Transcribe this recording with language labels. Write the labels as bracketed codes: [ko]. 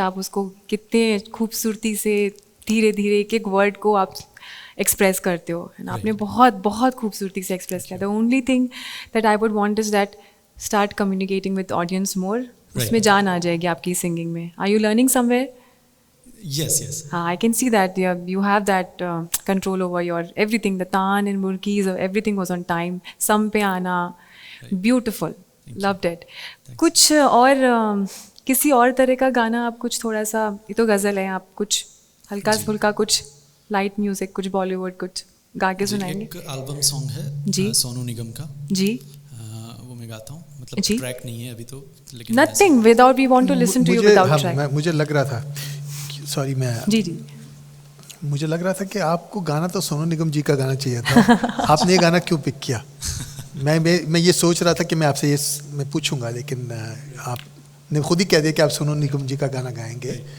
[hi] आप उसको कितने खूबसूरती से धीरे धीरे एक एक वर्ड को आप एक्सप्रेस करते हो, है ना. आपने बहुत बहुत खूबसूरती से एक्सप्रेस किया. [en] The only thing that I would want is that start communicating with audience more. [hi] उसमें जान आ जाएगी आपकी सिंगिंग में. [en] Are you learning somewhere? Yes, yes. I can see that you have that control over your everything. The taan and murkis, everything was on time. [hi] Sam pe aana, [en] beautiful. Loved it. [hi] कुछ और किसी और तरह का गाना आप कुछ थोड़ा सा, ये तो गज़ल है, आप कुछ हल्का फुल्का कुछ लाइट म्यूजिक, कुछ बॉलीवुड कुछ गा के सुनाएंगे. एक एल्बम सॉन्ग है जी. सोनू निगम का. जी. वो मैं गाता हूँ, मतलब जी. ट्रैक नहीं है अभी तो, लेकिन [en] Nothing without we want to listen to you without track. [hi] मुझे लग रहा था, सॉरी मैं जी जी. मुझे लग रहा था कि आपको गाना तो सोनू निगम जी का गाना चाहिए था. आपने ये गाना क्यों पिक किया? मैं ये सोच रहा था कि मैं आपसे ये मैं पूछूंगा, लेकिन आपने खुद ही कह दिया कि आप सोनू निगम जी का गाना गाएंगे.